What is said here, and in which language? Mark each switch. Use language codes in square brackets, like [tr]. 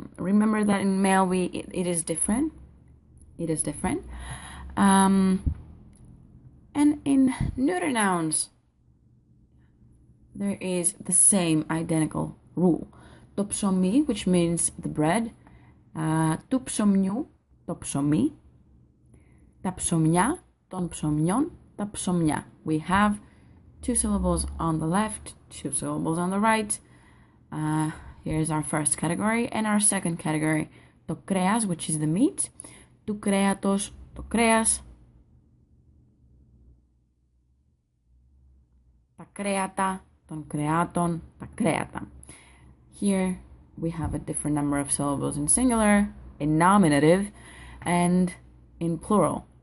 [en] Remember that in male it is different. It is different. And in neuter nouns, there is the same identical rule. Το ψωμί, which means the bread. [el] Του ψωμιού, το ψωμί. Τα ψωμιά, των ψωμιών, τα ψωμιά. [en] We have 2 syllables on the left, 2 syllables on the right. Here's our first category. And our second category, το κρέας, which is the meat. [el] Του κρέατος, το κρέας. Τα κρέατα, των κρεάτων, τα κρέατα. [en] Here we have a different number of syllables in singular, in nominative, and in plural.